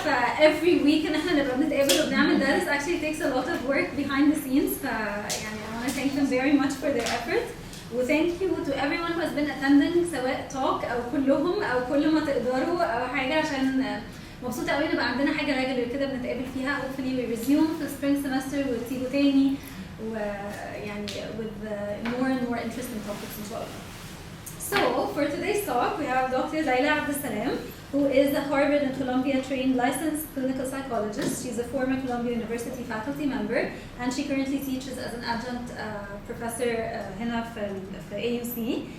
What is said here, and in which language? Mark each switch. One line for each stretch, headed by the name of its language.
English: ف every week
Arabic: إن إحنا نبقى بنتقابل وبنعمل ده,
English: this actually takes a lot of work behind the scenes. ف يعني I want to thank them very much for their effort.
Arabic: و
English: thank you to everyone who has been attending,
Arabic: سواء talk أو كلهم أو كل ما تقدروا أو حاجة, عشان مبسوطة قوي نبقى عندنا حاجة regular كده بنتقابل فيها.
English: Hopefully we resume في spring semester
Arabic: وتيجوا تاني ويعني
English: with more and more interesting topics
Arabic: إن شاء الله.
English: So for today's talk we have Dr. Laila Abdel, who is a Harvard and Columbia trained licensed clinical psychologist. She's a former Columbia University faculty member and she currently teaches as an adjunct professor
Arabic: هنا في
English: AUC.